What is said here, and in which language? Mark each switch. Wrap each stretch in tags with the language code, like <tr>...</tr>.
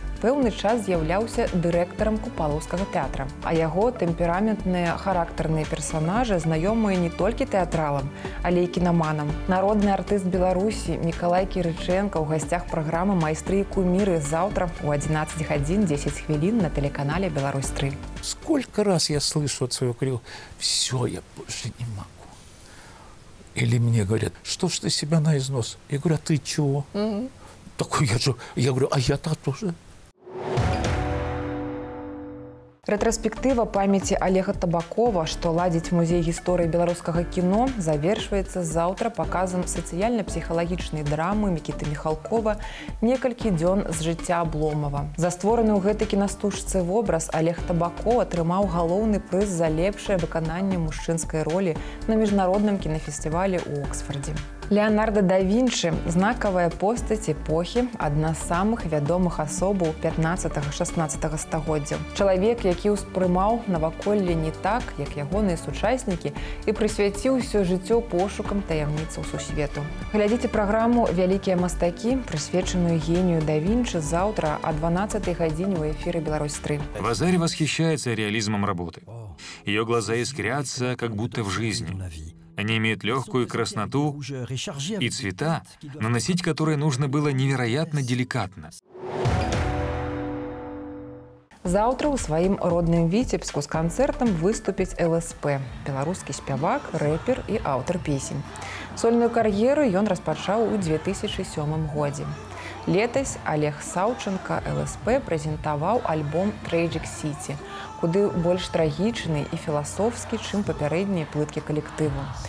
<be>Пэўны час з'яўляўся дырэктарам Купалаўскага тэатра. А яго тэмпераментныя характарныя персанажы знаёмыя не толькі тэатралам, але і кінаманам. Народны артыст Беларусі Мікалай Кірычэнка ў гасцях праграмы «Майстры і куміры» заўтра ў 11 гадзін 10 хвілін на тэлеканале «Беларусь-3».</be> <ru>Сколько раз я слышу от своего коллега: «Все, я больше не могу». Или мне говорят: «Что ж ты себя на износ?» Я говорю: «А ты чего?» Такой я говорю: «А я-то тоже».</ru> <be>Рэтраспектыва памяці Олега Табакова, што ладзіць музей гісторыі беларускага кіно, завершваецца заўтра паказам сацыяльна-псіхалагічнай драмы Мікіты Міхалкова «Некалькі дзён з жыцця Абломова». За створаны ў гэтай кінастужцы вобраз Олег Табаков атрымаў галоўны прыз за лепшае выкананне мужчынскай ролі на міжнародным кінафестывалі ў Оксфордзе. Леонардо да Вінчы – знакавая постаць эпохі, адна з самых вядомых асобаў 15-16 стагоддзяў. Чалавек, які ўспрымаў наваколле не так, як ягоныя сучаснікі, і прысвяціў усё жыццё пошукам таямніцаў сусвету. Глядзіце праграму «Вялікія мастакі», прысвечаную генію да Вінчы, заўтра о 12 гадзіне ў эфіры «Беларусь-3».</be> <ru>Вазари восхищается реализмом работы. Ее глаза искрятся, как будто в жизни. Они имеют легкую красноту и цвета, наносить которые нужно было невероятно деликатно.</ru> <be>Заўтра ў сваім родным Віцебску з канцэртам выступіць ЛСП – беларускі спявак, рэпер і аўтар песень. Сольную кар'еру ён распачаў у 2007 годзе. Летась Олег Саўченко ЛСП прэзентаваў альбом «Tragic City», куды больш трагічны і філасофскі, чым папярэднія плыткі калектыву.</be>